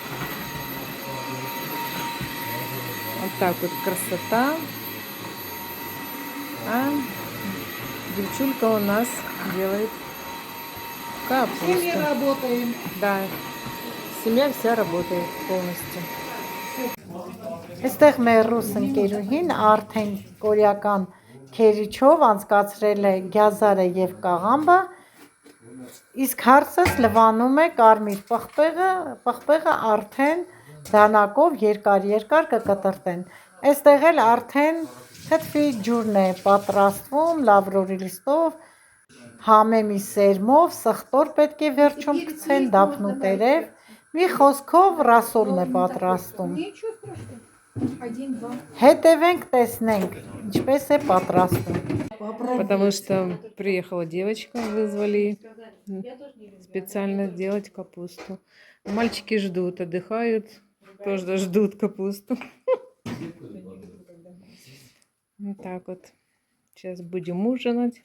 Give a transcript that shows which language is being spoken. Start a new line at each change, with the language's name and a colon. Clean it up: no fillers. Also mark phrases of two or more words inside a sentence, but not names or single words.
Russian: Вот так вот красота. А девчулька у нас делает капусту. Семья работаем. Да. Семья вся работает полностью.
Armenian: Այստեղ մեր ռուս ընկերուհին արդեն կորեական քերիչով անցկացրել է գյազարը եւ կաղամբը, իսկ հարցս լվանում է կարմիր պղպեղը արդեն դանակով երկար կկտրտեն։ Այստեղ էլ արդեն թթվի ջուրն է պատրաստվում լավրորի լիստով, համեմի սերմով, սխտոր պետք է վերջում գցեն, դափնուտերև, մի խոսքով ռասոլն է պատրաստում։ Հետևենք, տեսնենք, ինչպես է պատրաստում։
Russian: Потому что приехала девочка, вызвали специально сделать капусту. Мальчики ждут, отдыхают, тоже ждут капусту. Вот так вот. Сейчас будем ужинать.